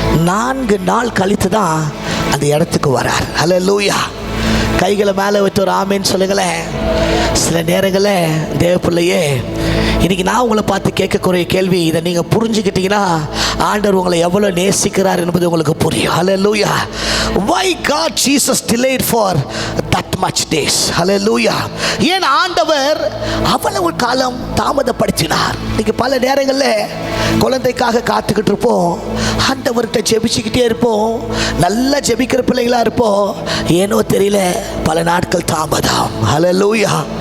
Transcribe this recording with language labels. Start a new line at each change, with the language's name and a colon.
Tamil: 4 நாள் கழித்து தான் அந்த இடத்துக்கு வரார். ஹல்லேலூயா. கைகளை மேலே வச்சு ஒரு ஆமென் சொல்லுங்களேன். சில நேரங்களில் தேவ பிள்ளையே, இன்னைக்கு நான் உங்களை பார்த்து கேட்கக்கூடிய கேள்வி, இதை நீங்கள் புரிஞ்சுக்கிட்டீங்கன்னா ஆண்டவர் உங்களை எவ்வளோ நேசிக்கிறார் என்பது உங்களுக்கு புரியும். ஹல்லேலூயா.
English: Why God Jesus delayed for that much days?
Tamil: ஹல்லேலூயா. ஏன் ஆண்டவர் அவ்வளவு காலம் தாமதப்படுத்தினார்? இன்னைக்கு பல நேரங்களில் குழந்தைக்காக காத்துக்கிட்டு இருப்போம், ஆண்டவர்கிட்ட ஜெபிச்சுக்கிட்டே இருப்போம், நல்லா ஜெபிக்கிற பிள்ளைங்களா இருப்போம், ஏனோ தெரியல பல நாட்கள் தாமதம். ஹல்லேலூயா.